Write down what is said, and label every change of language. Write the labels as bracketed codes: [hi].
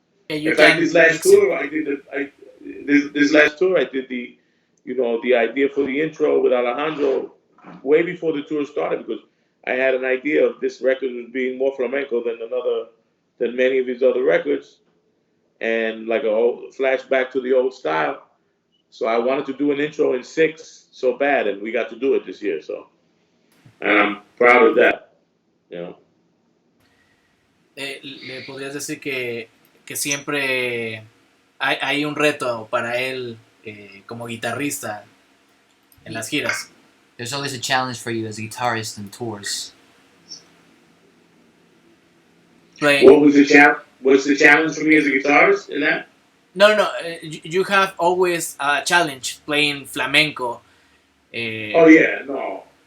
[en] In fact, this last tour, this last tour I did the idea for the intro with Alejandro way before the tour started, because I had an idea of this record as being more flamenco than many of his other records, and like a whole flashback to the old style. So I wanted to do an intro in 6 so bad, and we got to do it this year. So, and I'm proud of that. [es] Le podrías decir que siempre hay un reto para él como guitarrista en las giras. [en] There's always a challenge for you as a guitarist in tours. What was the challenge? What's the challenge for me as a guitarist in that? No. You have always a challenge playing flamenco. Oh yeah, no.